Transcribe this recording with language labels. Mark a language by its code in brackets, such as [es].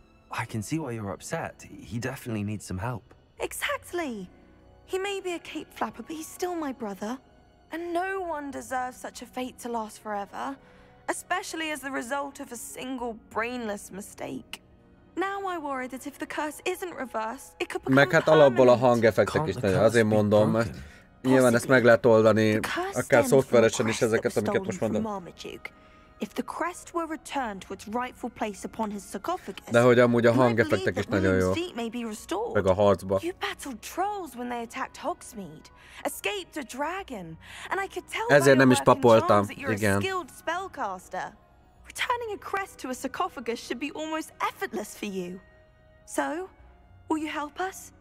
[en] I can see why you're upset. He definitely needs some help. Exactly. He may be a cape flapper, but he's still my brother. And no one deserves such a fate to last forever, especially as the result of a single brainless mistake. Now I worry that if the curse isn't reversed, it could become [hu] meg hát alapból a hangeffektek is nagyon, azért mondom, mert nyilván ezt meg lehet oldani, akár szoftveresen is ezeket, amiket most mondom. [en] If the crest were returned to its rightful place upon his sarcophagus, [hu] de hogy amúgy a hangeffektek is nagyon jó. Meg a harcba. [en] You battled trolls when they attacked Hogsmeade, escaped a dragon, and I could tell [hu] ezért nem is papoltam, [en] that you're a skilled spellcaster. Returning a crest to a sarcophagus should be almost effortless for you. So, will you help us?